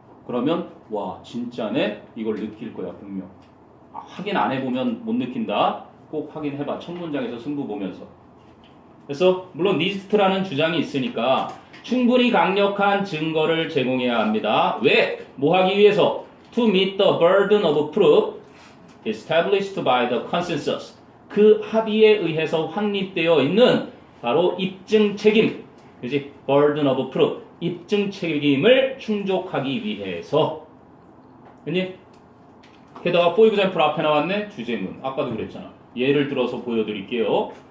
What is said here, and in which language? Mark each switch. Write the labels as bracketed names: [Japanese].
[Korean] 그러면 와 진짜네 이걸 느낄 거야 분명. 확인 안 해보면 못 느낀다. 꼭 확인해봐. 첫 문장에서 승부 보면서. 그래서 물론 리스트라는 주장이 있으니까 충분히 강력한 증거를 제공해야 합니다. 왜? 뭐 하기 위해서? [English] To meet the burden of proof established by the consensus. [Korean] 그 합의에 의해서 확립되어 있는 바로 입증 책임. 그지? burden of proof. 입증 책임을 충족하기 위해서. 그니? 게다가 for example 앞에 나왔네. 주제문. 아까도 그랬잖아. 예를 들어서 보여드릴게요.